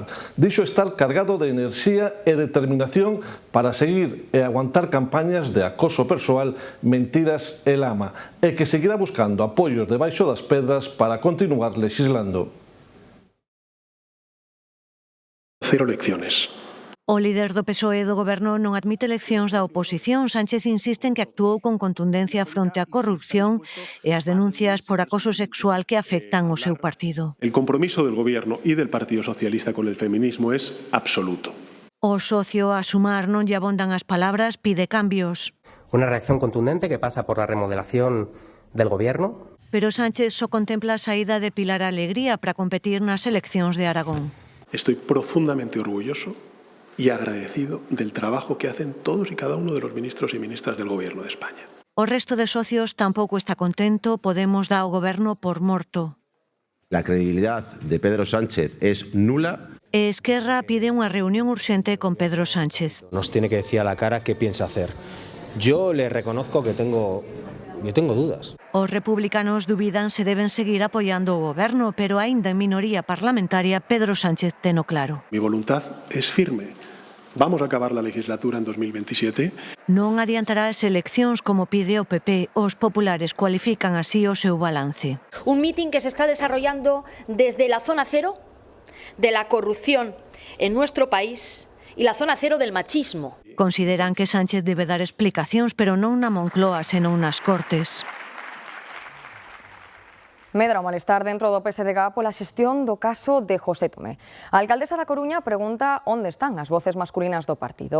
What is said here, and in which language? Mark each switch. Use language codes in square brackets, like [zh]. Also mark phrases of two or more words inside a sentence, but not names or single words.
[gl] Dixo estar cargado de enerxía e determinación para seguir e aguantar campañas de acoso persoal, mentiras e lama, e que seguirá buscando apoios debaixo das pedras para continuar legislando. [es] Cero elecciones. [gl] O líder do PSOE do goberno non admite eleccións da oposición. Sánchez insiste en que actuou con contundencia fronte á corrupción e as denuncias por acoso sexual que afectan o seu partido. [es] El compromiso del gobierno y del Partido Socialista con el feminismo es absoluto. [gl] O socio a Sumar non lle abondan as palabras, pide cambios. [es] Una reacción contundente que pasa por la remodelación del gobierno. [gl] Pero Sánchez só contempla a saída de Pilar Alegría para competir nas eleccións de Aragón. [es] Estoy profundamente orgulloso y agradecido del trabajo que hacen todos y cada uno de los ministros y ministras del Gobierno de España. [gl] O resto de socios tampouco está contento. Podemos dá o goberno por morto. [es] La credibilidad de Pedro Sánchez es nula. [gl] E Esquerra pide unha reunión urxente con Pedro Sánchez. [es] Nos tiene que decir a la cara qué piensa hacer. Yo le reconozco que tengo Yo tengo dudas. [gl] Os republicanos dubidan se deben seguir apoiando o goberno, pero aínda en minoría parlamentaria, Pedro Sánchez teno claro. [es] Mi voluntad es firme. Vamos a acabar la legislatura en 2027. [gl] Non adiantará as eleccións como pide o PP. Os populares cualifican así o seu balance. [es] Un mitin que se está desarrollando desde la zona cero de la corrupción en nuestro país y la zona cero del machismo. [gl] Consideran que Sánchez debe dar explicacións, pero non na Moncloa, senón nas Cortes. Medra o malestar dentro do PSDG pola xestión do caso de José Tomé. A alcaldesa da Coruña pregunta onde están as voces masculinas do partido.